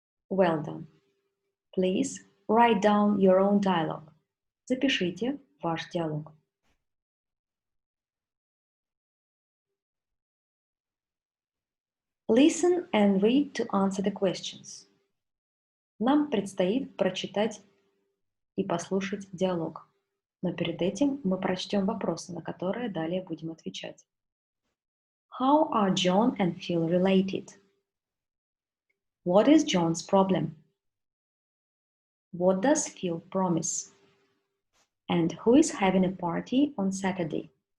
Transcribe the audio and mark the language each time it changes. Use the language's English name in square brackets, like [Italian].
[English] Well done. Please write down your own dialogue. [Russian] Запишите ваш диалог. [English] Listen and read to answer the questions. [Russian] Нам предстоит прочитать и послушать диалог. Но перед этим мы прочтем вопросы, на которые далее будем отвечать. [English] How are John and Phil related? What is John's problem? What does Phil promise? And who is having a party on Saturday?